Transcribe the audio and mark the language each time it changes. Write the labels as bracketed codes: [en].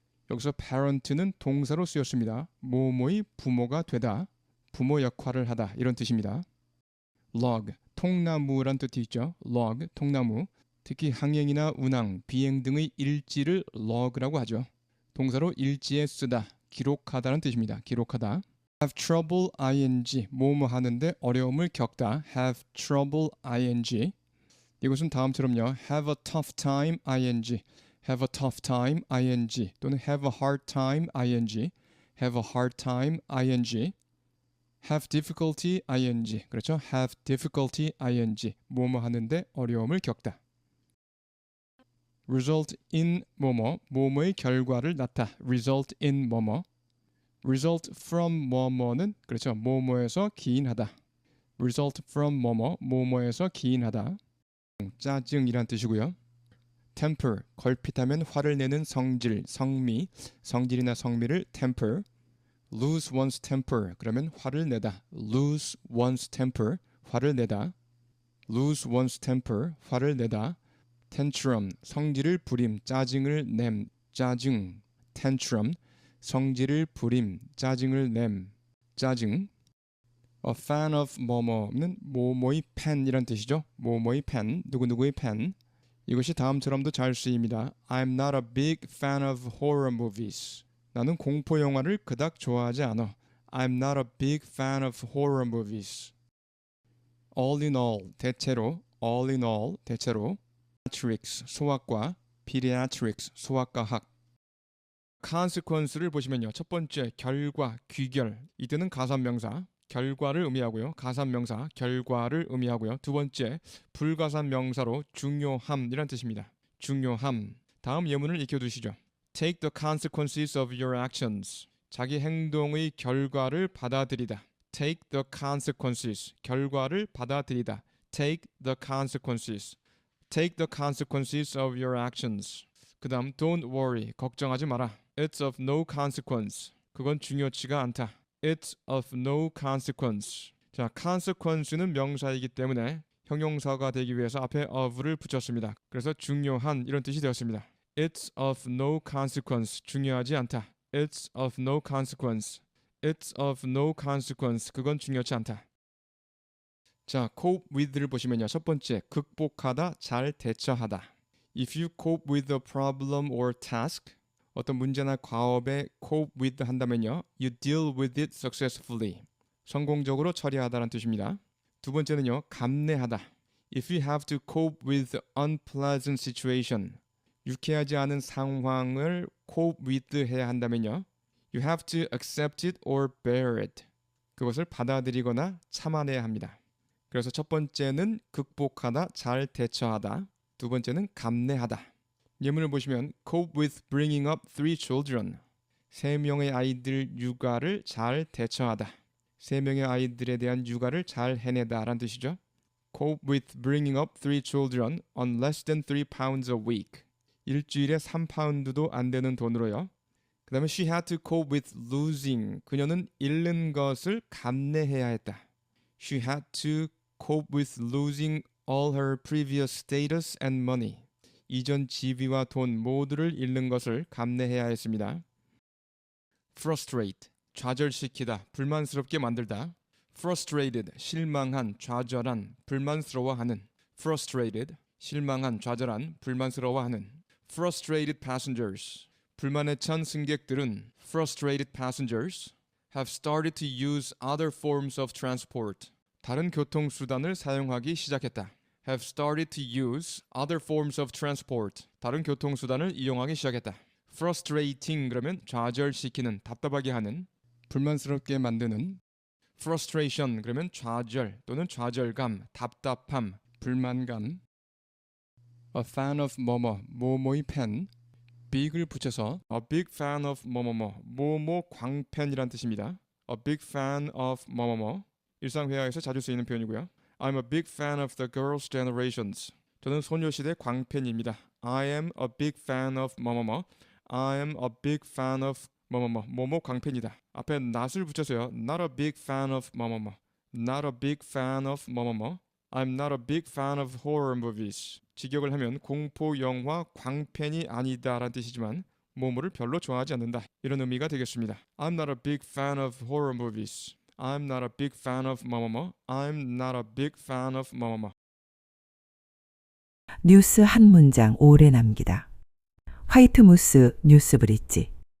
[ko] 여기서 parent는 동사로 쓰였습니다. 뭐뭐의 부모가 되다, 부모 역할을 하다 이런 뜻입니다. log, 통나무란 뜻이 있죠. log, 통나무. 특히 항행이나 운항, 비행 등의 일지를 log라고 하죠. 동사로 일지에 쓰다, 기록하다는 뜻입니다. 기록하다. [en] have trouble ing, [ko] 뭐뭐 하는데 어려움을 겪다. [en] have trouble ing. [ko] 이것은 다음처럼요. [en] have a tough time ing, have a tough time ing 또는 have a hard time ing, have a hard time ing, have difficulty ing. 그렇죠? have difficulty ing. [ko] 뭐뭐 하는데 어려움을 겪다. [en] result in [ko] 뭐뭐, 뭐뭐의 결과를 낳다. [en] result in [ko] 뭐뭐. [en] result from [ko] 뭐뭐는 그렇죠. 뭐뭐에서 기인하다. [en] result from [ko] 뭐뭐, 뭐뭐에서 기인하다. 짜증이란 뜻이고요. temper, 걸핏하면 화를 내는 성질, 성미, 성질이나 성미를 temper. [en] lose one's temper, [ko] 그러면 화를 내다. lose one's temper, 화를 내다. lose one's temper, 화를 내다. tantrum, 성질을 부림, 짜증을 냄, 짜증. tantrum, 성질을 부림, 짜증을 냄, 짜증. [en] A fan of [ko] 뭐뭐는 뭐뭐의 팬이란 뜻이죠. 뭐뭐의 팬, 누구누구의 팬. 이것이 다음처럼도 잘 쓰입니다. [en] I'm not a big fan of horror movies. [ko] 나는 공포 영화를 그닥 좋아하지 않아. [en] I'm not a big fan of horror movies. All in all, [ko] 대체로. [en] all in all, [ko] 대체로. pediatrics, 소아과. pediatrics, 소아과 학. consequence를 보시면요. 첫 번째, 결과, 귀결. 이때는 가산명사. 결과를 의미하고요. 가산명사, 결과를 의미하고요. 두 번째, 불가산명사로 중요함이란 뜻입니다. 중요함. 다음 예문을 익혀두시죠. [en] Take the consequences of your actions. [ko] 자기 행동의 결과를 받아들이다. [en] Take the consequences. [ko] 결과를 받아들이다. [en] Take the consequences. Take the consequences of your actions. [ko] 그 다음, [en] don't worry. [ko] 걱정하지 마라. [en] It's of no consequence. [ko] 그건 중요치가 않다. [en] It's of no consequence. [ko] 자, consequence는 명사이기 때문에 형용사가 되기 위해서 앞에 of를 붙였습니다. 그래서 중요한 이런 뜻이 되었습니다. [en] It's of no consequence. [ko] 중요하지 않다. [en] It's of no consequence. It's of no consequence. [ko] 그건 중요치 않다. 자, cope with를 보시면요. 첫 번째, 극복하다, 잘 대처하다. [en] If you cope with a problem or task, [ko] 어떤 문제나 과업에 cope with 한다면요. [en] You deal with it successfully. [ko] 성공적으로 처리하다라는 뜻입니다. 두 번째는요. 감내하다. [en] If you have to cope with unpleasant situation, [ko] 유쾌하지 않은 상황을 cope with 해야 한다면요. [en] You have to accept it or bear it. [ko] 그것을 받아들이거나 참아내야 합니다. 그래서 첫 번째는 극복하다, 잘 대처하다. 두 번째는 감내하다. 예문을 보시면 [en] cope with bringing up 3 children. [ko] 3명의 아이들 육아를 잘 대처하다. 3명의 아이들에 대한 육아를 잘 해내다 라는 뜻이죠. [en] cope with bringing up 3 children on less than 3 pounds a week. [ko] 일주일에 3파운드도 안 되는 돈으로요. 그 다음에 [en] she had to cope with losing. [ko] 그녀는 잃는 것을 감내해야 했다. [en] She had to cope with losing all her previous status and money. [ko] 이전 지위와 돈 모두를 잃는 것을 감내해야 했습니다. frustrate, 좌절시키다, 불만스럽게 만들다. frustrated, 실망한, 좌절한, 불만스러워하는. frustrated, 실망한, 좌절한, 불만스러워하는. [en] frustrated passengers, [ko] 불만에 찬 승객들은 [en] frustrated passengers have started to use other forms of transport. [ko] 다른 교통수단을 사용하기 시작했다. [en] have started to use other forms of transport. [ko] 다른 교통수단을 이용하기 시작했다. [en] frustrating [ko] 그러면 좌절시키는, 답답하게 하는, 불만스럽게 만드는. frustration 그러면 좌절 또는 좌절감, 답답함, 불만감. a fan of 뭐뭐, 뭐뭐의 팬. big을 붙여서 [en] a big fan of [ko] 뭐뭐뭐, 뭐뭐 광팬이란 뜻입니다. a big fan of 뭐뭐뭐. 일상회화에서 자주 쓰이는 표현이고요. [en] I'm a big fan of the girls' generations. [ko] 저는 소녀시대 광팬입니다. [en] I am a big fan of [ko] 뭐뭐뭐. [en] I am a big fan of 뭐뭐뭐. [ko] 뭐뭐 광팬이다. 앞에 not을 붙여서요. [en] Not a big fan of 뭐뭐뭐. Not a big fan of 뭐뭐뭐. I'm not a big fan of horror movies. [ko] 직역을 하면 공포 영화 광팬이 아니다라는 뜻이지만 뭐뭐를 별로 좋아하지 않는다. 이런 의미가 되겠습니다. [en] I'm not a big fan of horror movies. I'm not a big fan of [ko] 뭐뭐뭐. [en] I'm not a big fan of 뭐뭐뭐. [ko] 뉴스 한 문장 오래 남기다. 화이트 무스 뉴스 브릿지.